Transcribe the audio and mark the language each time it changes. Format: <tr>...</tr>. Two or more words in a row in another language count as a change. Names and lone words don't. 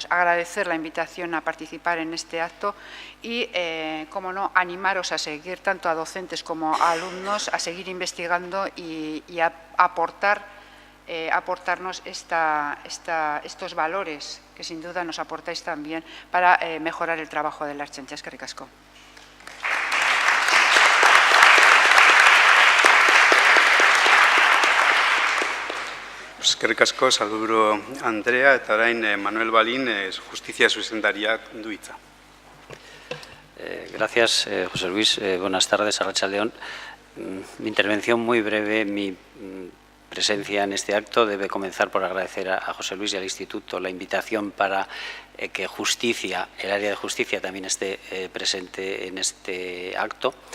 <es>Agradecer la invitación a participar en este acto y, como no, animaros a seguir, tanto a docentes como a alumnos, a seguir investigando y a aportarnos estos valores que sin duda nos aportáis también para mejorar el trabajo de la Ertzaintza.</es> <eu>Eskerrik asko. Eskerrik asko, sailburu Andrea, eta orain Manuel Balín, Justizia zuzendariak du hitza.</eu> <es>Gracias, José Luis. Buenas tardes, Arratsalde-on. Mi intervención muy breve, mi presencia en este acto debe comenzar por agradecer a José Luis y al Instituto la invitación para que Justicia, el área de Justicia, también esté presente en este acto.</es>